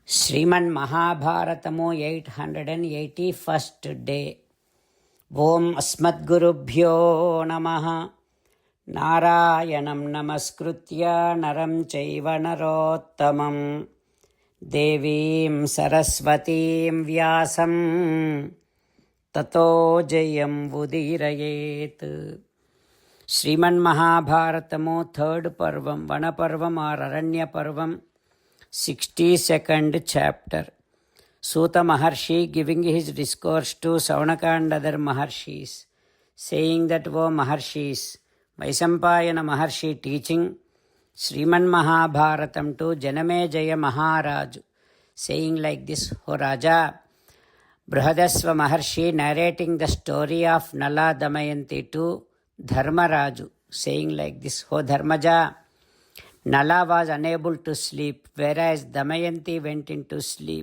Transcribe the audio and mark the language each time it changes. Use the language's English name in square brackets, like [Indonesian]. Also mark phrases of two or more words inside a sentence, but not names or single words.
[English] ಶ್ರೀಮನ್ ಮಹಾಭಾರತಮು 881st ಡೇ. [Sanskrit] ಓಂ ಅಸ್ಮದ್ಗುರುಭ್ಯೋ ನಮಃ. ನಾರಾಯಣಂ ನಮಸ್ಕೃತ್ಯ ನರಂ ಚೈವ ನರೋತ್ತಮಂ ದೇವೀಂ ಸರಸ್ವತೀಂ ವ್ಯಾಸಂ ತತೋ ಜಯಂ ಉದೀರಯೇತ್. [English] ಶ್ರೀಮನ್ ಮಹಾಭಾರತಮು 3rd ಪರ್ವಂ, ವನಪರ್ವಂ ಆರ್ ಅರಣ್ಯ ಪರ್ವಂ, 62nd chapter. Suta Maharshi giving his discourse to Saunaka and other Maharshis, saying that, O Maharshis, Vaisampayana Maharshi teaching Sriman Mahabharatam to Janamejaya Maharaj, saying like this, O Raja, Brihadasva Maharshi narrating the story of Nala Damayanti to Dharmaraju, saying like this, O Dharmaja, Nala was unable to sleep, whereas Damayanti went into sleep.